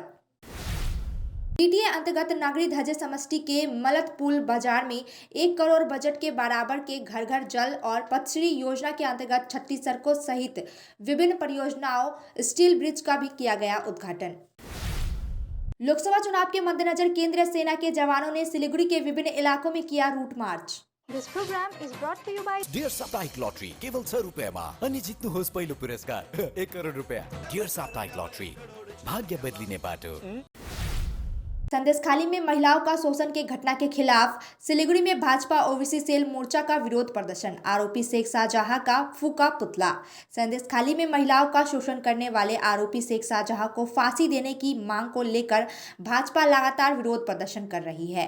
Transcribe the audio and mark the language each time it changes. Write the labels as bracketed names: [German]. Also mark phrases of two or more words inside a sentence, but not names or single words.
[Hindi] जीटीए अंतर्गत नागरी धजे समष्टि के मलतपुल बाजार में 1 करोड़ बजट के बराबर के घर घर जल और पथश्री योजना के अंतर्गत 36 सड़कों सहित विभिन्न परियोजनाओं स्टील ब्रिज का भी किया गया उद्घाटन। लोकसभा चुनाव के मद्देनजर केंद्रीय सेना के जवानों ने सिलीगुड़ी के विभिन्न इलाकों में किया रूट मार्च। [English] This program is brought to you by [Nepali] डियर साप्ताहिक लॉटरी केवल 100 रुपैयाँमा अनि जित्नुहोस् पहिलो पुरस्कार 1 करोड रुपैयाँ। डियर साप्ताहिक लॉटरी भाग्य बदलिने बाटो। [Hindi] संदेशखाली में महिलाओं का शोषण के घटना के खिलाफ सिलीगुड़ी में भाजपा ओबीसी सेल मोर्चा का विरोध प्रदर्शन। आरोपी शेख शाहजहां का फूका पुतला। संदेशखाली में महिलाओं का शोषण करने वाले आरोपी शेख शाहजहां को फांसी देने की मांग को लेकर भाजपा लगातार विरोध प्रदर्शन कर रही है।